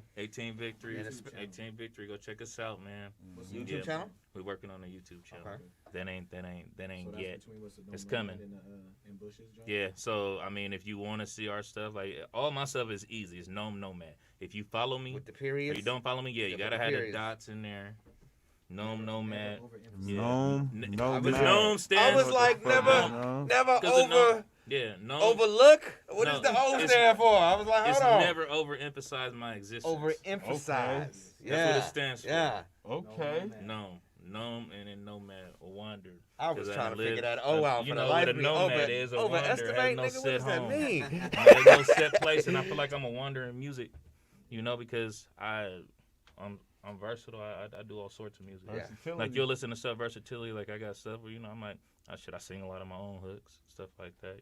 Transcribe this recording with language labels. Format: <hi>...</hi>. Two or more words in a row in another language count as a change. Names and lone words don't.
<en>18th victory. 18th victory. Go check us out, man. What's the YouTube channel? We're working on a YouTube channel. Okay. That ain't So yet. that's It's coming. And Bush's joint? Yeah. So I mean, if you want to see our stuff, like all my stuff is easy. It's N.O.M.E, Nomadd. If you follow me, with the periods, or you don't follow me, you gotta have the dots in there. N.O.M.E, Nomadd. N.O.M.E, N.O.M.E stands. I was like, never over. Yeah, no. Overlook? What does the O stand for? I was like, hold on. It's never overemphasize my existence. Overemphasize. Okay. Yeah. That's what it stands for. Yeah. Okay. N.O.M.E and then Nomadd, a wander. I was trying to figure that out You for know the life what a of me. nomad is, a wander, Overestimate, has no nigga, set what does that home. mean? There's no set place, and I feel like I'm a wanderer in music, you know, because I'm versatile. I do all sorts of music. Yeah. Like you'll listen to stuff versatility. Like I got stuff where, you know, I'm like, I sing a lot of my own hooks, stuff like that.</en>